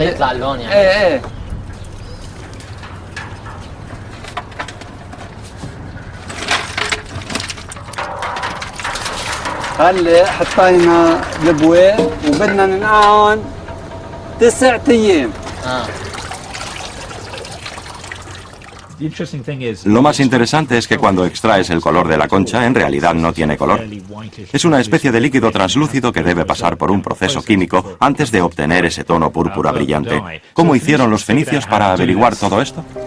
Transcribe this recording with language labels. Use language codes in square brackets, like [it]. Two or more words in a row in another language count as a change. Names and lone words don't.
[ar] يطلع اللون يعني؟ ايه هلا حطينا البواق وبدنا ننقعهم 9 أيام. [es] Lo más interesante es que cuando extraes el color de la concha, en realidad no tiene color. Es una especie de líquido translúcido que debe pasar por un proceso químico antes de obtener ese tono púrpura brillante. ¿Cómo hicieron los fenicios para averiguar todo esto?